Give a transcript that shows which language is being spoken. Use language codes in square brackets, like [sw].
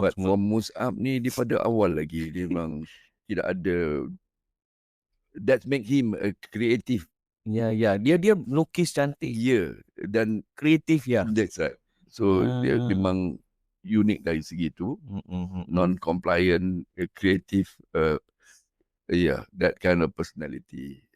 [ms] But for Mus'ab ni, dia pada awal lagi dia memang tidak ada. [en] That make him a creative. [ms] Ya, dia melukis cantik. Dan kreatif ya. [en] That's right. [ms] So dia memang unik dari segi itu. [en] Non-compliant, creative, that kind of personality.